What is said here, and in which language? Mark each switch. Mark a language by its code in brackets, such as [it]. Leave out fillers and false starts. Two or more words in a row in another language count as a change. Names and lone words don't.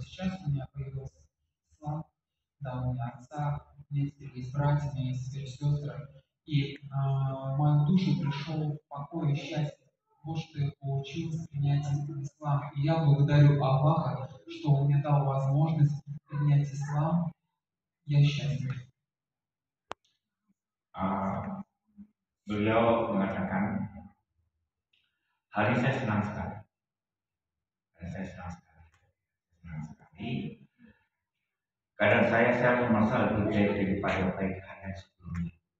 [ru] Сейчас у меня появился ислам. Да, у меня отца, у меня теперь есть братья, у меня есть теперь сестры. И в мою душу пришел покой и счастье. Вот что я получил с принятием ислама. И я благодарю Аллаха, что Он мне дал возможность принять ислам. Я счастлив. [id] Beliau mengatakan, hari saya senang sekali. Senang sekali. Kadang saya merasa lebih baik daripada baik hari yang sebelumnya.